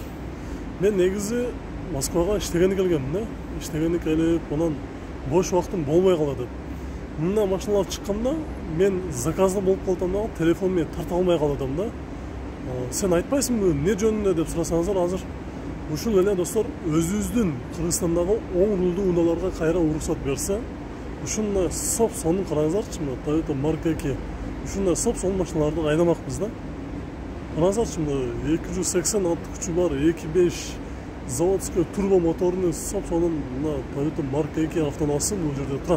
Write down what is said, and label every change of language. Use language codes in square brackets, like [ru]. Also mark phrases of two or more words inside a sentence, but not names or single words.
[kk] Мен негізі Москваға іштегені келгенмін, іштегені келіп, онан бош уақытым болмай қалады. Мына машиналар шыққанда, мен заказды болып қалдым, телефонмен тарта алмай қаладым да. Сен айтпайсың бі, не жөнінде деп сұрасаңыздар, [ky] азыр ушул эле достар, өзүбүздүн Кыргызстандагы оң рулдуу унааларга кайра уруксат берсе, ушундай соп сонун караңыздарчы, Toyota Mark 2. Ушундай соп сонун машиналарды айдамакпыз да. Караңыздарчы, 280 ат күчү бар, 2.5 заводской турбо моторунун соп сонун Toyota Mark 2 автоунаасы бул жерде турат.